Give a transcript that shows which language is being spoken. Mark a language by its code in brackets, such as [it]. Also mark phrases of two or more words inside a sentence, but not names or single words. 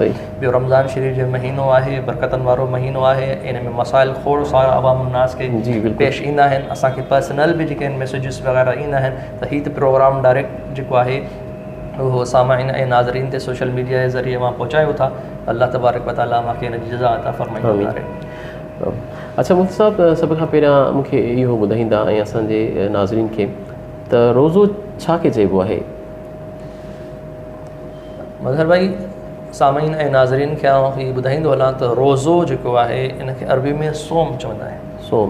[sd] ॿियो रमज़ान शरीफ़ जो महीनो आहे, बरकतनि वारो महीनो आहे, इन में मसाइल खोड़ सारा अवामुन्नास खे पेश ईंदा आहिनि। असांखे पर्सनल बि जेके आहिनि मैसेजिस वग़ैरह ईंदा आहिनि, त हीअ त [en] program direct [sd] जेको आहे उहो सामाईन ऐं नाज़रीन ते [en] social media [sd] जे ज़रिए मां पहुचायो था। [ar] الله تبارك وتعالى [sd] मूंखे इन जी जज़ा अता फ़रमाए। अच्छा मुफ्ती साहब, सभ खां पहिरियां मूंखे इहो ॿुधाईंदा ऐं असांजे नाज़रीन खे त रोज़ो छा खे चइबो आहे? मज़हर भाई, सामाईन ऐं नाज़रीन खे आउं हीअ ॿुधाईंदो हलां त रोज़ो जेको आहे इन खे अरबी में सोम चवंदा आहिनि।